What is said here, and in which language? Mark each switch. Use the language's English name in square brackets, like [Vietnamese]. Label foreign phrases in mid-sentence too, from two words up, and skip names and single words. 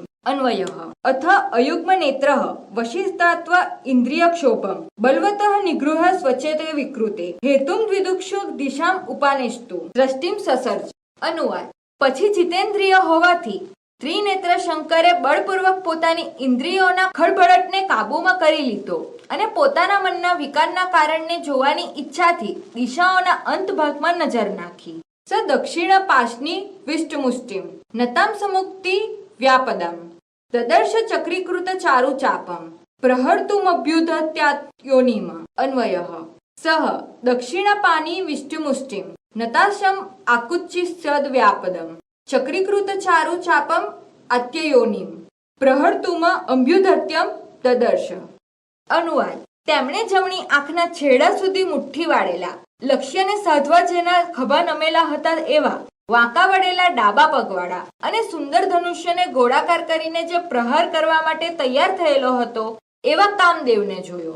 [Sanskrit] અન્વયઃ અથ અયુગ્મ નેત્રઃ વશિષ્ઠાત્વ ઇન્દ્રિયક્ષોભમ બલવતઃ નિગૃહ સ્વચેતે વિકૃતે હેતુમ દ્વિદુક્ષુ દિશામ ઉપાનેષ્ટુ દ્રષ્ટિમ સસર્જ। [Gujarati] અનુવાદ પછી જીતેન્દ્રિય હોવાથી ત્રિનેત્ર શંકરે બળપૂર્વક પોતાની ઇન્દ્રિયોના ખળભળટને કાબૂમાં કરી લીધો અને પોતાના મનના વિકારના કારણને જોવાની ઈચ્છાથી દિશાઓના અંત ભાગમાં નજર નાખી। [Sanskrit] स दक्षिण पाशनी विष्टमुष्टिम नताम समुक्ति व्यापदम ददर्श चक्रीकृत चारु चापम प्रहर्तुमभ्युदत्यायोनिम अन्वयः सह दक्षिणपानी विष्टुमुष्टिम नताशम आकुच्चिश्चद व्यापदम चक्रीकृत चारु चापम आत्ययोनिम પ્રહર્તુમ અભ્યુદત્યમ દદર્શ. [Gujarati] અનુવાદ: તેમણે જમણી આંખના છેડા સુધી મુઠ્ઠી વાળેલા, લક્ષ્યને સાધવા જેના ખભા નમેલા હતા એવા વાંકા વળેલા ડાબા પગવાળા અને સુંદર ધનુષ્યને ગોળાકાર કરીને જે પ્રહાર કરવા માટે તૈયાર થયેલો હતો એવા કામદેવને જોયો.